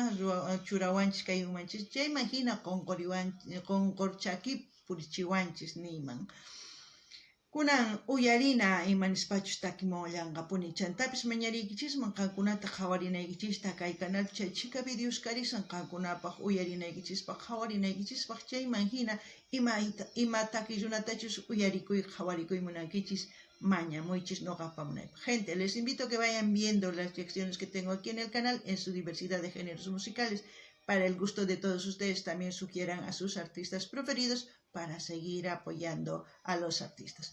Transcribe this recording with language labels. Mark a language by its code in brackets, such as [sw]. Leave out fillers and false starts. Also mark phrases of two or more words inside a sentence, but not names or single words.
[qu] churawanchis kay umanchis chayman hina qunqurchaki purichiwanchis niyman kunan uyarina imanispachus takimunllanqapuni chantapis mañariykichisman qankunata qhawarinaykichista kay canal chay chika videos karisan qankunapaq uyarinaykichispaq qhawarinaykichispaq chayman hina ima takiy runatachus uyarikuy qhawarikuy munankichis mañamuychis noqapamunaypaq. [es] Gente, les invito a que vayan viendo las lecciones que tengo aquí en el canal en su diversidad de géneros musicales. Para el gusto de todos ustedes, también sugieran a sus artistas preferidos para seguir apoyando a los artistas.